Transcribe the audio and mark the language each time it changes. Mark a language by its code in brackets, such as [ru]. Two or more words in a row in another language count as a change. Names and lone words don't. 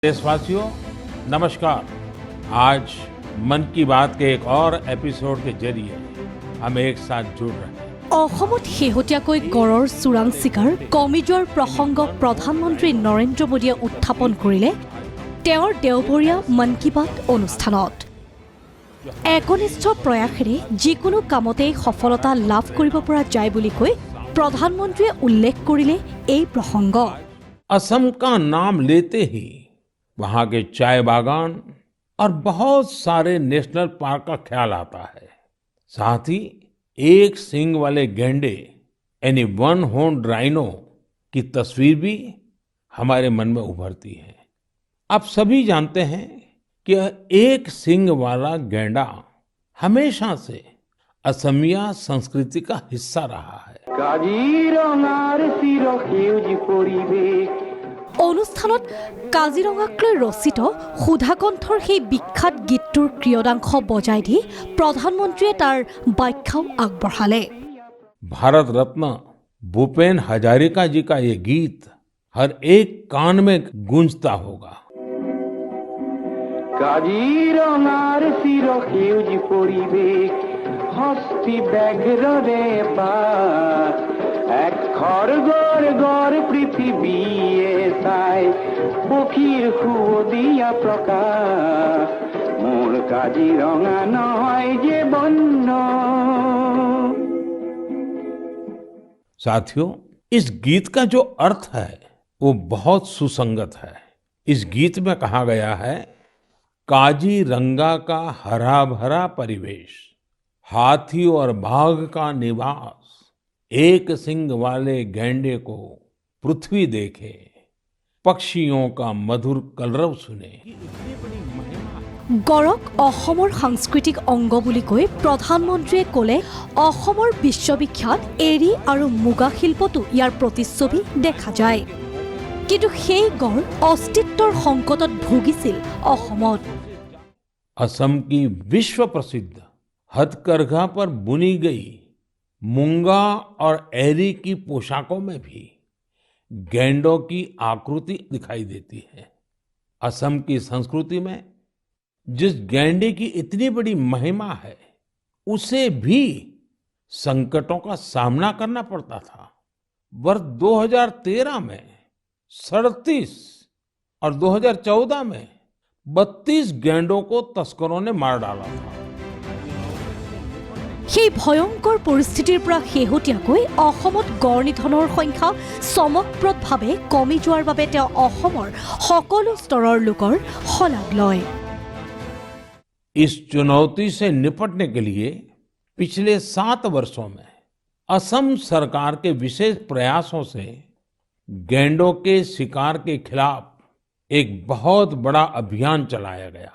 [hi] देशवासियों नमस्कार। आज मन की बात के एक और एपिसोड के जरिए हम एक साथ जुड़ रहे हैं। [as] অসমত শেহতীয়াকৈ গড়ৰ চোৰাং চিকাৰ কমি যোৱাৰ প্ৰসংগ প্ৰধানমন্ত্ৰী নৰেন্দ্ৰ মোদীয়ে উত্থাপন কৰিলে তেওঁৰ দেওবৰীয়া মন কী বাত অনুষ্ঠানত। একনিষ্ঠ প্ৰয়াসেৰে যিকোনো কামতেই সফলতা লাভ কৰিব পৰা যায় বুলি কৈ প্ৰধানমন্ত্ৰীয়ে উল্লেখ কৰিলে এই প্ৰসংগ। [hi] असम का नाम लेते ही वहाँ के चाय बागान और बहुत सारे नेशनल पार्क का ख्याल आता है। साथ ही एक सींग वाले गैंडे यानी [en] one horned rhino [hi] की तस्वीर भी हमारे मन में उभरती है। आप सभी जानते हैं कि एक सींग वाला गैंडा हमेशा से असमिया संस्कृति का हिस्सा रहा है। [as] অনুষ্ঠানত কাজিৰঙাক লৈ ৰচিত সুধাকণ্ঠৰ সেই বিখ্যাত গীতটোৰ ক্ৰিয়দাংশ বজাই দি প্ৰধানমন্ত্ৰীয়ে তাৰ ব্যাখ্যাও আগবঢ়ালে। [hi] भारत रत्न भूपेन हजारिका जी का ये गीत हर एक कान में गूंजता होगा। [as] কাজিৰঙাৰ চিৰ সেউজ পৰিৱেশ হস্তি ব্যাঘ্ৰ ৰে পাত এক খড়গড় গড় পৃথিৱীয়ে চাই পক্ষীৰ সুৱদীয়া প্ৰকাশ মোৰ কাজিৰঙা নহয় যে বন্য। [hi] साथियों, इस गीत का जो अर्थ है वो बहुत सुसंगत है। इस गीत में कहा गया है, काजीरंगा का हरा भरा परिवेश, हाथी और बाघ का निवास, एक सिंग वाले गैंडे को पृथ्वी देखे, पक्षियों का मधुर कलरव सुने। [as] গড়ক অসমৰ সাংস্কৃতিক অংগ বুলি কৈ প্ৰধানমন্ত্ৰীয়ে ক'লে অসমৰ বিশ্ববিখ্যাত এৰী আৰু মুগা শিল্পতো ইয়াৰ প্ৰতিচ্ছবি দেখা যায়। কিন্তু সেই গড় অস্তিত্বৰ সংকটত ভুগিছিল অসমত। [hi] असम की विश्व प्रसिद्ध हथकरघा पर बुनी गई मूंगा और एरी की पोशाकों में भी गैंडों की आकृति दिखाई देती है। असम की संस्कृति में जिस गैंडे की इतनी बड़ी महिमा है, उसे भी संकटों का सामना करना पड़ता था। वर्ष 2013 में 37 और 2014 में 32 गैंडों को तस्करों ने मार डाला था। [as] সেই ভয়ংকৰ পৰিস্থিতিৰ পৰা শেহতীয়াকৈ অসমত গড় নিধনৰ সংখ্যা চমকপ্ৰদভাৱে কমি যোৱাৰ বাবে তেওঁ অসমৰ সকলো স্তৰৰ লোকৰ শলাগ লয়। [hi] इस चुनौती से निपटने के लिए पिछले 7 वर्षों में असम सरकार के विशेष प्रयासों से गैंडों के शिकार के खिलाफ एक बहुत बड़ा अभियान चलाया गया।